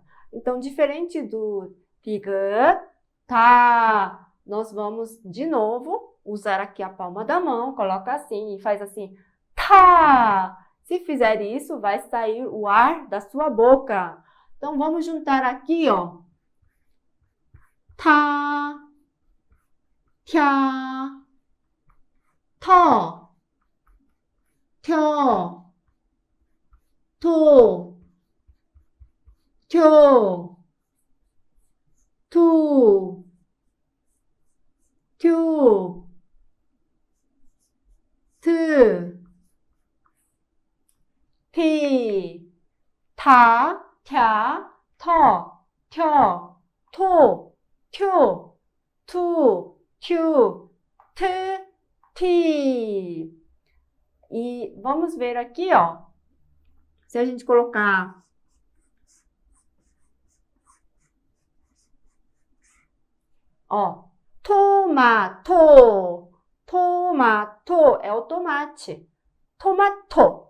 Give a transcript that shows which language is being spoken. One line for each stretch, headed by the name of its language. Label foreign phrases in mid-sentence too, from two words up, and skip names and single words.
Portuguese: Então, diferente do pig, tá, nós vamos de novo usar aqui a palma da mão, coloca assim e faz assim, tá. Se fizer isso, vai sair o ar da sua boca. Então, vamos juntar aqui, ó. Tá, kya, to, tyo, to, kyo, tu, kyu, tu, pi, ta, kya, to, tyo, to, kyu, tu, kyu, t, ti. E vamos ver aqui, ó. Se a gente colocar ó, tomato. Tomato é o tomate. Tomato.